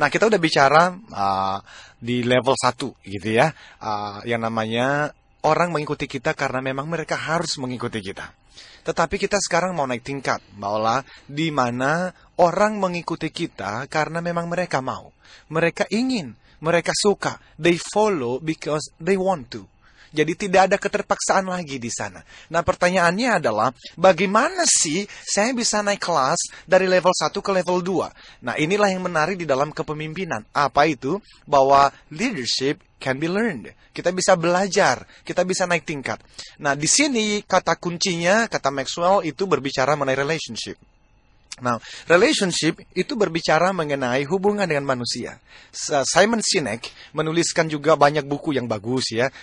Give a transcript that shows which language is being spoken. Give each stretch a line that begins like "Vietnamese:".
Indonesian: Nah, kita udah bicara di level 1 gitu ya. Yang namanya orang mengikuti kita karena memang mereka harus mengikuti kita. Tetapi kita sekarang mau naik tingkat, maulah di mana orang mengikuti kita karena memang mereka mau. Mereka ingin, mereka suka.
English: They follow because they want to.
Indonesian: Jadi tidak ada keterpaksaan lagi di sana. Nah, pertanyaannya adalah bagaimana sih saya bisa naik kelas dari level 1 ke level 2? Nah, inilah yang menarik di dalam kepemimpinan. Apa itu?
English: Bahwa leadership can be learned.
Indonesian: Kita bisa belajar, kita bisa naik tingkat. Nah, di sini kata kuncinya, kata Maxwell itu berbicara mengenai relationship. Nah, relationship itu berbicara mengenai hubungan dengan manusia. Simon Sinek menuliskan juga banyak buku yang bagus ya.